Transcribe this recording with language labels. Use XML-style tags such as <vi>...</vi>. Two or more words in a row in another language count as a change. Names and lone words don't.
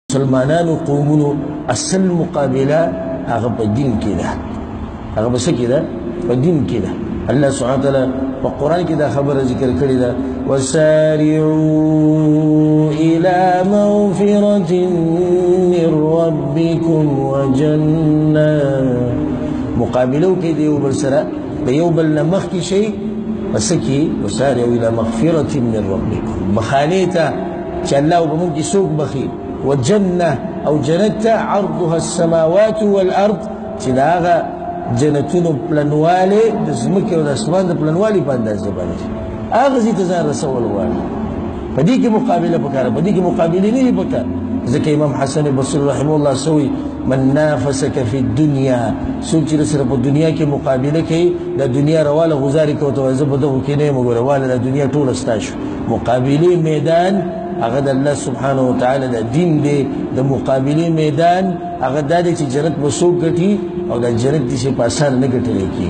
<ps>مسلمانانو قومونو اصل مقابله هغه په دین کې ده، هغه په څه کې ده؟ په دین کې ده.</ps> <ar>الله سبحانه وتعالی</ar> <ps>په قرآن کې دا خبره ذکر کړې ده،</ps> <ar>وسارعوا الى مغفرة من ربكم وجنة.</ar> <ps>مقابلو کې دی یو بل سره د یو بل نه مخکې شي، پس کې</ps> <ar>وسارعوا الى مغفرة من ربكم،</ar> <ps>بخانې ته چې الله به موږ کې څوک بخي، وجنة او جنت</ps> <ar>عرضها السماوات والارض،</ar> <ps>چې دا هغه جنتونو پلنوالی د ځمکې او د اسمان د پلنوالي په اندازه باندې هغه ځای ته ځان رسول غواړي. په دې کې مقابله پکار، په دې کې مقابلې نه دي پکار. ځکه امام حسن بصري</ps> <ar>رحمه الله</ar> <ps>سوی</ps> <ar>من نافسك في الدنيا،</ar> <ps>څوک چې سره په دنیا کې مقابله کوي، د دنیا رواله غزاري کوي ته زه په دغه کې نه یم ګورواله د دنیا ټول استاشو. مقابلې میدان هغه د</ps> <ar>الله سبحانه وتعالى</ar> <ps>د دین دی، د مقابلې میدان هغه دا دی چې جنت به څوک ګټي او د جنت دې په اسانه نه ګټلی کېږي.</ps>